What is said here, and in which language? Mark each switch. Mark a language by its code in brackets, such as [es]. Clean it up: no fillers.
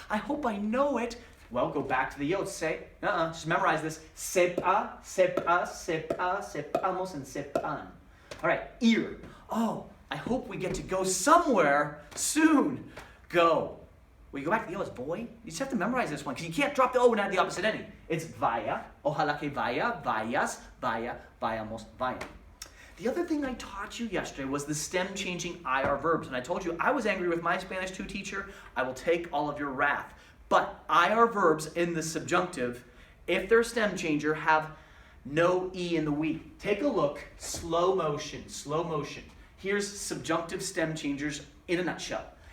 [en] I hope I know it. Well, go back to the yo. Say, just memorize this. [es] Sepa, sepa, sepa, sepamos, and sepan. [en] All right, ear. Oh, I hope we get to go somewhere soon. Go. When you go back to the yo, it's boy. You just have to memorize this one because you can't drop the O and add the opposite ending. It's vaya. [es] Ojalá que vaya, vayas, vaya, vayamos, vayan. [en] The other thing I taught you yesterday was the stem changing IR verbs. And I told you I was angry with my Spanish 2 teacher. I will take all of your wrath. But IR verbs in the subjunctive, if they're stem changer, have no E in the we. Take a look, slow motion. Here's subjunctive stem changers in a nutshell.